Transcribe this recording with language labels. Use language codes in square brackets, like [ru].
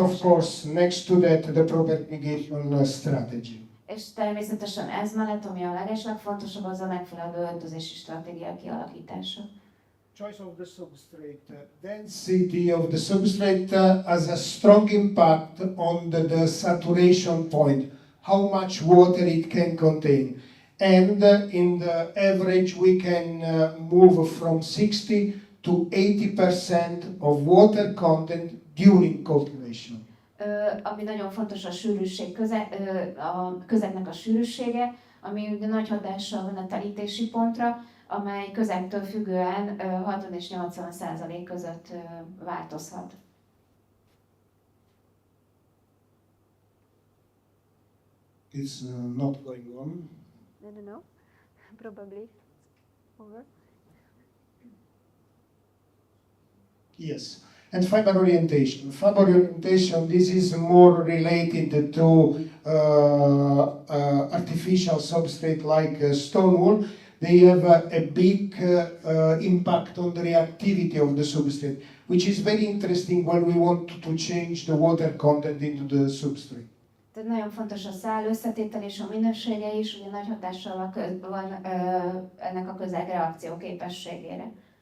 [en] And of course, next to that, the propagation strategy. [hu] És természetesen ez mellett, ami a legeslegfontosabb, az a megfelelő öltözési stratégia kialakítása. [en] Choice of the substrate. Density of the substrate has a strong impact on the saturation point, how much water it can contain. And in the average we can move from 60 to 80% of water content during cultivation. [hu] Ami nagyon fontos a sűrűség, a közegnek a sűrűsége, ami ugye nagy hatással van a telítési pontra, amely közegtől függően 60 és 80% között változhat. [en] It's not going on. I don't know. Probably over. Yes. And fiber orientation. Fiber orientation, this is more related to artificial substrate like stone wool. They have a big impact on the reactivity of the substrate, which is very interesting when we want to change the water content into the substrate. [hu] Tehát nagyon fontos a szál összetétel és a minősége is, ugye nagy hatással van ennek a közeg reakció képességére.